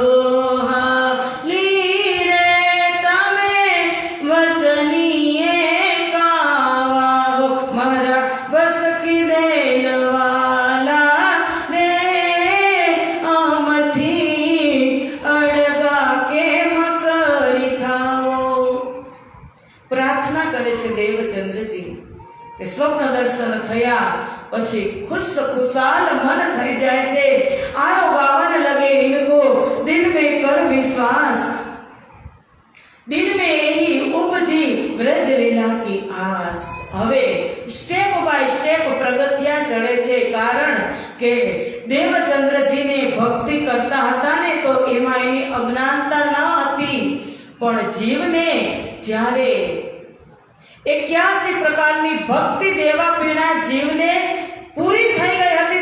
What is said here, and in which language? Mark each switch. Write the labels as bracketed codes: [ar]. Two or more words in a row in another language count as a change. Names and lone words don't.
[gu] સોહાલી રે તમે વચનીએ કાવા હો, મારા બસ કીધેલ વાલા રે અમથી અડગા કેમ કરી થાવો. પ્રાર્થના કરે છે દેવચંદ્રજી કે સ્વપ્ન દર્શન થયા પછી ખુશ ખુશાલ મન થઈ જાય છે. [hi] આરો गावन लगे इनको दिल में कर विश्वास, दिल में यही उपजी ब्रज लीला की आस. [gu] હવે [en] step by step [gu] પ્રગતિયા ચડે છે, કારણ કે દેવચંદ્રજીને ભક્તિ કરતા હતા ને તો એમાં એની અજ્ઞાનતા ન હતી, પણ જીવને જ્યારે 81 પ્રકારની ભક્તિ દેવા પીના જીવને પૂરી થઈ ગઈ હતી.